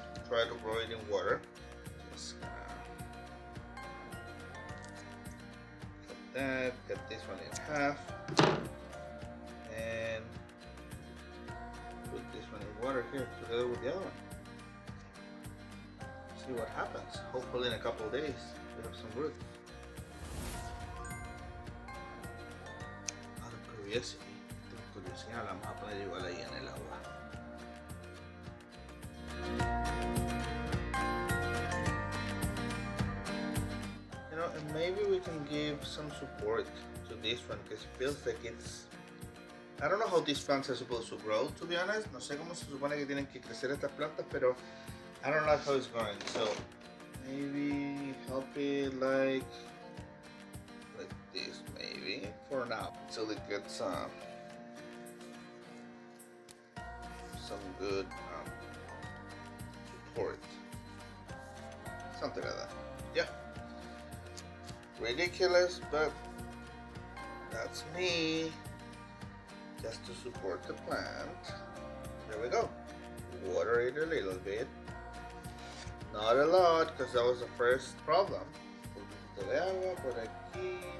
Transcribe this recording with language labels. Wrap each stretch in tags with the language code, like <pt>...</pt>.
<en>Try to grow it in water. Just that, cut this one in half, and put this one in water here together with the other one. See what happens. Hopefully in a couple of days we have some roots. Out of curiosity,</en> <es>la vamos a poner igual ahí en el agua.</es> <en>And maybe we can give some support to this one because it feels like it's. I don't know how these plants are supposed to grow, to be honest.</en> <es>No sé cómo se supone que tienen que crecer estas plantas, pero</es> <en>I don't like how it's growing. So maybe help it like this, maybe for now, until it gets some good support, something like that. Yeah. Ridiculous, but that's me. just to support the plant. There we go. Water it a little bit. Not a lot, because that was the first problem.</en> <es>Un poquito de agua por aquí.</es>